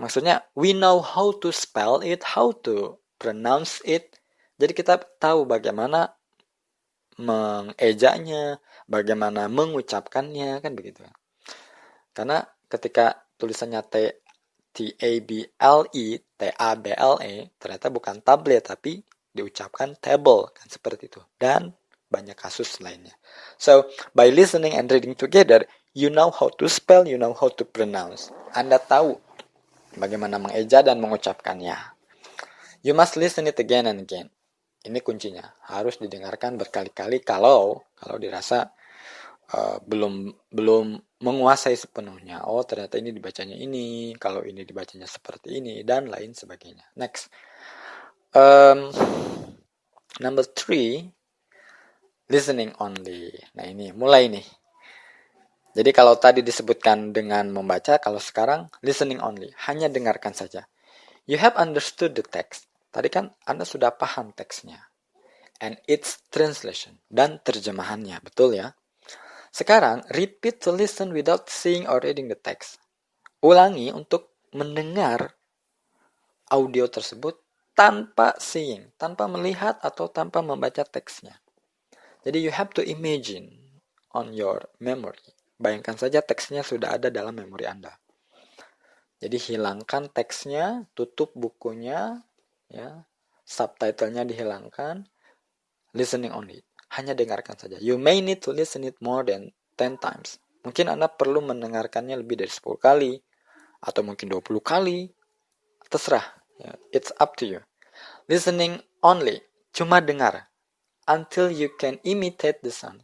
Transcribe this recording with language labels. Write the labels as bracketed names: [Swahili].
[English] Maksudnya we know how to spell it, how to pronounce it. [Indonesian] Jadi kita tahu bagaimana mengejanya, bagaimana mengucapkannya, kan begitu. Karena ketika tulisannya table, ternyata bukan tablet tapi diucapkan table, kan seperti itu. Dan banyak kasus lainnya. [English] So, by listening and reading together, you know how to spell, you know how to pronounce. [Indonesian] Anda tahu bagaimana mengeja dan mengucapkannya. [English] You must listen it again and again. [Indonesian] Ini kuncinya. Harus didengarkan berkali-kali kalau dirasa belum menguasai sepenuhnya. Oh, ternyata ini dibacanya ini, kalau ini dibacanya seperti ini, dan lain sebagainya. [English] Next. Number 3, listening only. [Indonesian] Nah, ini mulai nih. Jadi kalau tadi disebutkan dengan membaca, kalau sekarang [English] listening only, [Indonesian] hanya dengarkan saja. [English] You have understood the text. [Indonesian] Tadi kan Anda sudah paham teksnya. [English] And its translation, [Indonesian] dan terjemahannya, betul ya? [English] Sekarang, repeat to listen without seeing or reading the text. [Indonesian] Ulangi untuk mendengar audio tersebut tanpa seeing, tanpa melihat atau tanpa membaca teksnya. [English] Jadi you have to imagine on your memory. [Indonesian] Bayangkan saja teksnya sudah ada dalam memori Anda. Jadi hilangkan teksnya, tutup bukunya, ya, subtitlenya dihilangkan, [English] listening only. [Indonesian] hanya dengarkan saja. [English] You may need to listen it more than 10 times. [Indonesian] Mungkin Anda perlu mendengarkannya lebih dari 10 kali, atau mungkin 20 kali, terserah. [English] It's up to you. Listening only, [Indonesian] cuma dengar. [English] Until you can imitate the sound.